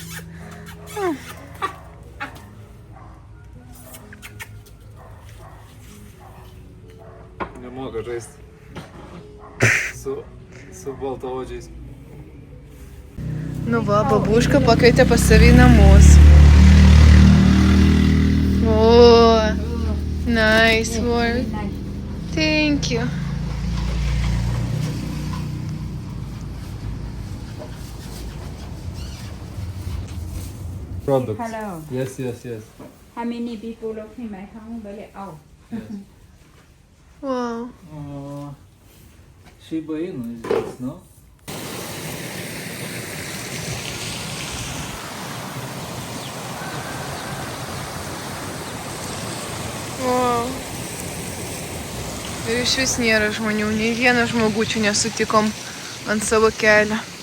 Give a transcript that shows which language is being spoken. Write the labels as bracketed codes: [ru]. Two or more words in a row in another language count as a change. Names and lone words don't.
[lt] Nemoka žaisti su baltaodžiais. Nu va, babuška pakvietė pas savį į namus. O, [en] nice work. Thank you. Products. Hello. Yes. How many people looking my home? Very out. Wow. Shiba Inu is this, no? Wow. [lt] Ir iš vis nėra žmonių, nei vieno žmogučių nesutikom ant savo kelio.